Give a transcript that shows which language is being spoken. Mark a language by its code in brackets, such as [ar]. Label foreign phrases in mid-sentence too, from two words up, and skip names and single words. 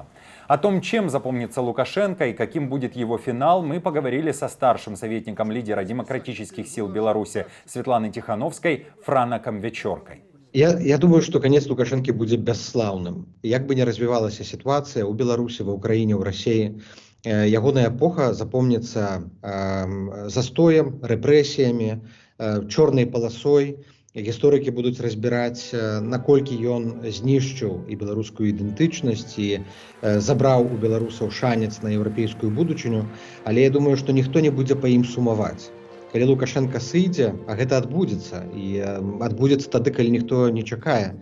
[ru] О том, чем запомнится Лукашенко и каким будет его финал, мы поговорили со старшим советником лидера демократических сил Беларуси Светланой Тихановской Франаком Вечоркой. Я думаю, что конец Лукашенко будет бесславным. [be] Як бы [ru] ни развивалась ситуация у Беларуси, в Украине, в России, [be] ягоная эпоха [ru] запомнится застоем, репрессиями, черной полосой, [be] Гісторыкі будуць разбіраць, наколькі ён знішчыў і беларускую ідэнтычнасць і забраў у беларусаў шанец на еўрапейскую будучыню, але я думаю, што ніхто не будзе па ім сумаваць. Калі Лукашенко сыдзе, а гэта адбудзецца, і адбудзецца тады, калі ніхто не чакае.